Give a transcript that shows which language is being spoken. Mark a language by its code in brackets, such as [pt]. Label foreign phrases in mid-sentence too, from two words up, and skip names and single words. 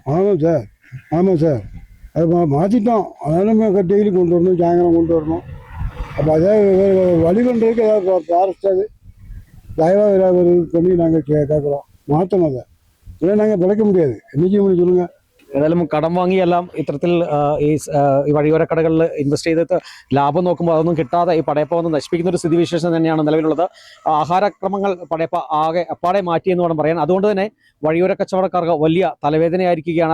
[ta] ஆமாம் சார். அது மாற்றிட்டோம். அதனால டெய்லி கொண்டு வரணும், சாயங்காலம் கொண்டு வரணும். அப்போ அதே வழி பண்ணுறதுக்கு ஏதாவது ஃபாரஸ்ட் அது தயவாக ஏதாவது பண்ணி நாங்கள் கேட்குறோம். மாற்றணும். அதை இல்லை நாங்கள் பிழைக்க முடியாது. என்ன செய்ய முடியும் சொல்லுங்கள்? [ml] ഏതായാലും കടം വാങ്ങിയെല്ലാം ഇത്തരത്തിൽ ഈ വഴിയോര കടകളിൽ ഇൻവെസ്റ്റ് ചെയ്തിട്ട് ലാഭം നോക്കുമ്പോൾ അതൊന്നും കിട്ടാതെ ഈ പടയപ്പ വന്ന് നശിപ്പിക്കുന്ന ഒരു സ്ഥിതിവിശേഷം തന്നെയാണ് നിലവിലുള്ളത്. ആഹാരക്രമങ്ങൾ പടയപ്പ ആകെ അപ്പാടെ മാറ്റിയെന്ന് വേണം പറയാൻ. അതുകൊണ്ട് തന്നെ വഴിയോര കച്ചവടക്കാർക്ക് വലിയ തലവേദനയായിരിക്കുകയാണ്.